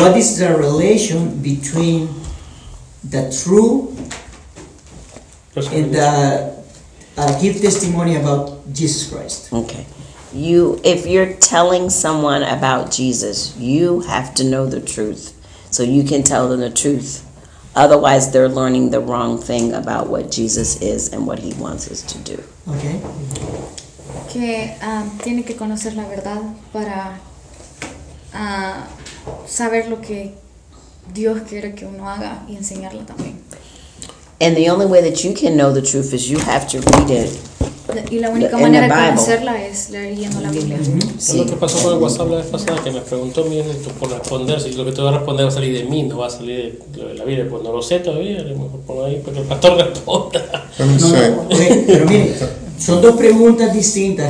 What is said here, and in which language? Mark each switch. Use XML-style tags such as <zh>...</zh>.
<en>What is the relation between the true and the give testimony about Jesus Christ? Okay. If you're telling someone about Jesus, you have to know the truth so you can tell them the truth. Otherwise, they're learning the wrong thing about what Jesus is and what he wants us to do. Okay.</en> <es>Que tiene que conocer la verdad para saber lo que Dios quiere que uno haga y enseñarla también.</es> <en>And the only way that you can know the truth is you have to read it.</en> <es>Y la única manera de conocerla es leyendo la Biblia. Mm-hmm. Sí. Es lo que pasó con el WhatsApp la vez pasada, que me preguntó mi hijo por responder, si lo que te voy a responder va a salir de mí, no va a salir de la Biblia, pues no lo sé todavía, a lo mejor pongo ahí porque el pastor responda. Pero mire, son dos preguntas distintas.</es>